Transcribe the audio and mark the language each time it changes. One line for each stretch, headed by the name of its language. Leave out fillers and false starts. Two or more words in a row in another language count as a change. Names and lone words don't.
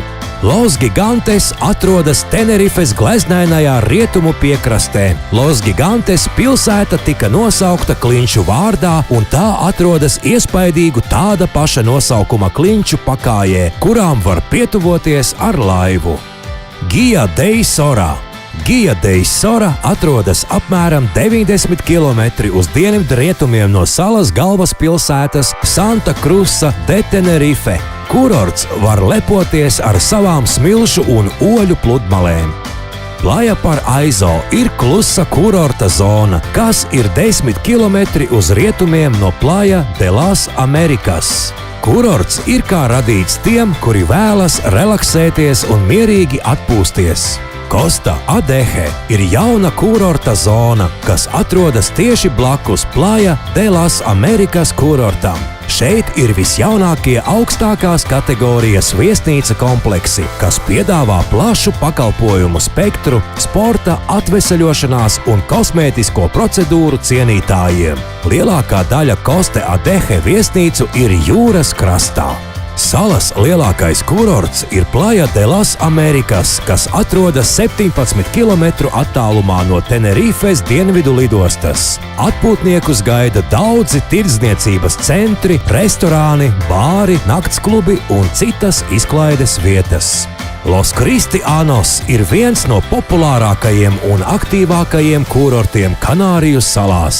Latvian: Los Gigantes atrodas Tenerifes gleznainajā rietumu piekrastē. Los Gigantes pilsēta tika nosaukta klinšu vārdā, un tā atrodas iespaidīgu tāda paša nosaukuma klinšu pakājē, kurām var pietuvoties ar laivu. Guia de Isora. Guia de Isora atrodas apmēram 90 km uz dienvidrietumiem no salas galvaspilsētas Santa Cruza de Tenerife. Kurorts var lepoties ar savām smilšu un oļu pludmalēm. Playa par Aizo ir klusa kurorta zona, kas ir 10 km uz rietumiem no Playa de las Amerikas. Kurorts ir kā radīts tiem, kuri vēlas relaksēties un mierīgi atpūsties. Costa Adeje ir jauna kurorta zona, kas atrodas tieši blakus Playa de las Amerikas kurortam. Šeit ir visjaunākie augstākās kategorijas viesnīca kompleksi, kas piedāvā plašu pakalpojumu spektru sporta, atveseļošanās un kosmētisko procedūru cienītājiem. Lielākā daļa Costa Adeje viesnīcu ir jūras krastā. Salas lielākais kurorts ir Playa de las Amerikas, kas atrodas 17 km attālumā no Tenerifes dienvidu lidostas. Atpūtniekus gaida daudzi tirdzniecības centri, restorāni, bāri, naktsklubi un citas izklaides vietas. Los Cristianos ir viens no populārākajiem un aktīvākajiem kurortiem Kanāriju salās.